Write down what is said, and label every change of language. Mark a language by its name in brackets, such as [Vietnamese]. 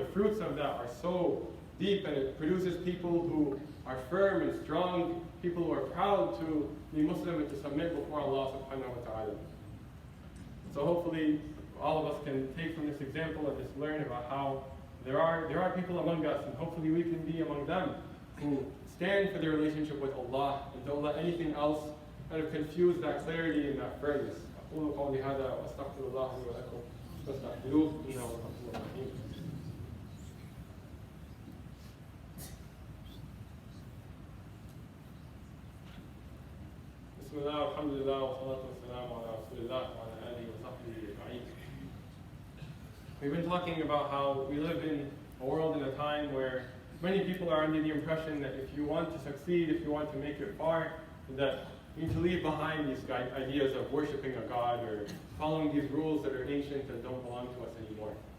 [English] The fruits of that are so deep, and it produces people who are firm and strong, people who are proud to be Muslim and to submit before Allah subhanahu wa ta'ala. So hopefully all of us can take from this example and just learn about how there are people among us, and hopefully we can be among them who stand for their relationship with Allah and don't let anything else kind of confuse that clarity and that firmness. [Arabic] أقول قولي هذا وأستغفر الله لي ولكم فاستغفروه إنه هو الغفور الرحيم. بسم الله والحمد لله والصلاة والسلام على رسول الله وعلى آله وصحبه أجمعين. [English] We've been talking about how we live in a world and a time where many people are under the impression that if you want to succeed, if you want to make it far, that you need to leave behind these ideas of worshiping a god or following these rules that are ancient and don't belong to us anymore.